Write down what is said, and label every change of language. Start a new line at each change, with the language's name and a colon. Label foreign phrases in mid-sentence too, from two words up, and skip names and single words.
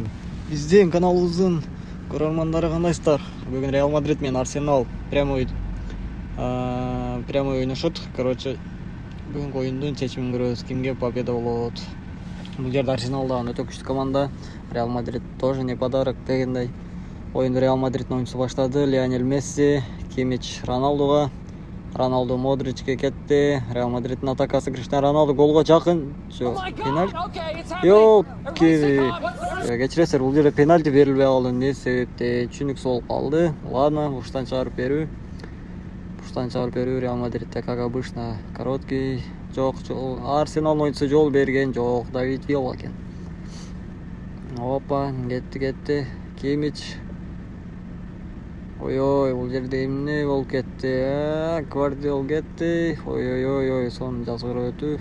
Kyrgyz: Биздин каналыбыздын көрөрмандары кандайсыздар? Бүгүн Реал Мадрид менен Арсенал прямой ойношот. Бүгүнкү оюндун чечимин көрөбүз. Кимге победа болот? Бул жерде Арсенал да өтө күчтүү команда.
Russian: Реал Мадрид тоже не подарок дегендей.
Kyrgyz: Оюнду Реал Мадриддин оюнчусу баштады. Лионель Месси, Кимич Роналдуга, Роналду Модричке кетти. Реал Мадриддин атакасы Криштиану Роналду голго жакын. Пенальти. Жок, кечиресиздер, бул жерде пенальти берилбей калды. Эмне себепте? Түшүнүксүз болуп калды. Ладно, буштан чыгарып берүү. Реал Мадридте,
Russian: как обычно, короткий.
Kyrgyz: Жок, Арсенал оюнчусу жол берген жок. Давид Вилла экен. Опа, кетти. Кимич. Ой, бул жерде эмне болуп кетти? Гвардиол кетти. Ой, сонун жазгырып өтүү.